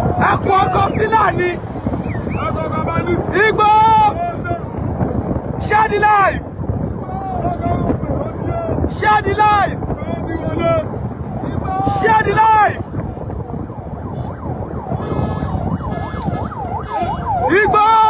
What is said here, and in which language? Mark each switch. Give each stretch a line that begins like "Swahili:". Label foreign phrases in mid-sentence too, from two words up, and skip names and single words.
Yoruba: Ẹkùn ọkọ Fúlàní! Igbo!
English: Share the life! Share the life! Share the life! Igbó!